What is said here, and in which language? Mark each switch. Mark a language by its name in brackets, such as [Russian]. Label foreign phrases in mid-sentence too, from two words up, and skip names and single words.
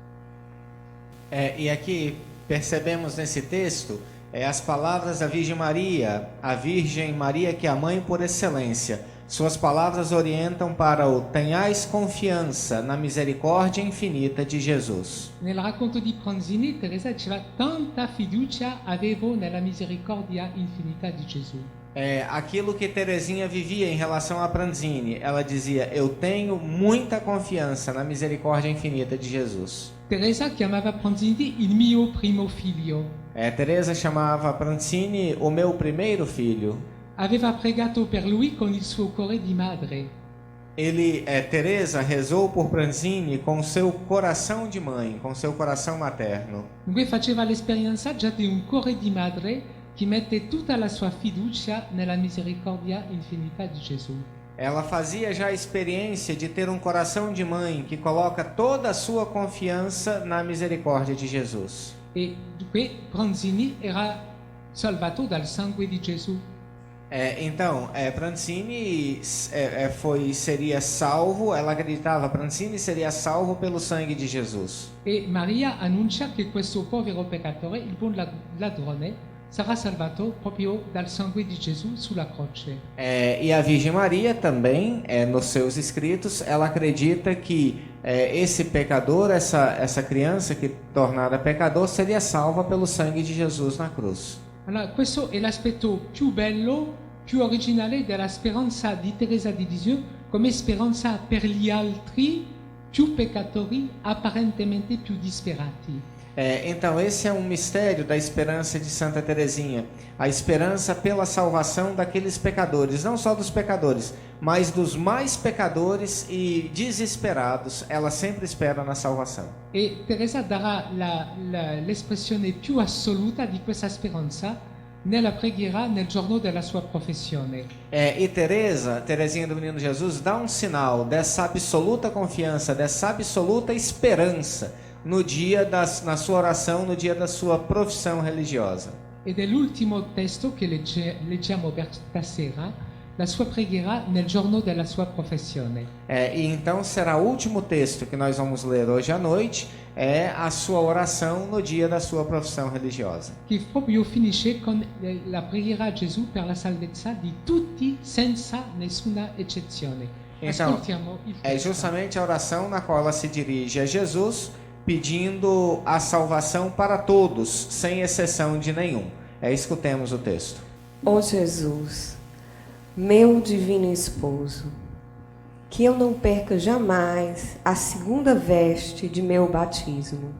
[Portuguese] E aqui percebemos nesse texto as palavras da Virgem Maria, a Virgem Maria que é a mãe por excelência. Suas palavras orientam para o tenhais confiança na misericórdia infinita de Jesus. [Italian] Nel racconto di Pranzini, Teresa diceva tanta fiducia avevo nella misericordia infinita di Gesù. [Portuguese] Aquilo que Teresinha vivia em relação a Pranzini, ela dizia: eu tenho muita confiança na misericórdia infinita de Jesus. [Italian] Teresa chiamava Pranzini il mio primo figlio. [Portuguese] Teresa chamava Pranzini o meu primeiro filho. [Italian] Aveva pregato per lui con il suo cuore di madre. [Portuguese] Teresa rezou por Pranzini com seu coração de mãe, com seu coração materno. [Italian] Dunque faceva l'esperienza già di un cuore di madre che mette tutta la sua fiducia nella misericordia infinita di Gesù. [Portuguese] Ela fazia já a experiência de ter um coração de mãe que coloca toda a sua confiança na misericórdia de Jesus. [Italian] E dunque Pranzini era salvato dal sangue di Gesù. [Portuguese] Então, Pranzini seria salvo, ela acreditava, Pranzini seria salvo pelo sangue de Jesus. [Italian] E Maria annuncia che questo povero peccatore, il buon ladrone, sarà salvato proprio dal sangue di Gesù sulla croce. [Portuguese] E a Virgem Maria também, nos seus escritos, ela acredita que esse pecador, essa criança que tornada pecador, seria salva pelo sangue de Jesus na cruz. [Italian] Allora, questo è l'aspetto più bello, più originale della speranza di Teresa di Lisieux come speranza per gli altri più peccatori apparentemente più disperati. [Portuguese] Então, esse é um mistério da esperança de Santa Teresinha, a esperança pela salvação daqueles pecadores, não só dos pecadores, mas dos mais pecadores e desesperados, ela sempre espera na salvação. [Italian] E Teresa darà l'espressione più assoluta di questa speranza nella preghiera nel giorno della sua professione. [Portuguese] E Teresinha do Menino Jesus, dá um sinal dessa absoluta confiança, dessa absoluta esperança na sua oração no dia da sua profissão religiosa. [Italian] Ed è l'ultimo testo che leggiamo per stasera, la sua preghiera nel giorno della sua professione. [Portuguese] E então será o último texto que nós vamos ler hoje à noite, é a sua oração no dia da sua profissão religiosa. [Italian] Che proprio finisce con la preghiera a Gesù per la salvezza di tutti senza nessuna eccezione. [Portuguese] Então, [Italian] Ascoltiamo il [Portuguese] é [Italian] testo. [Portuguese] justamente a oração na qual ela se dirige a Jesus, pedindo a salvação para todos, sem exceção de nenhum. Escutemos o texto. Ó Jesus, meu divino esposo, que eu não perca jamais a segunda veste de meu batismo.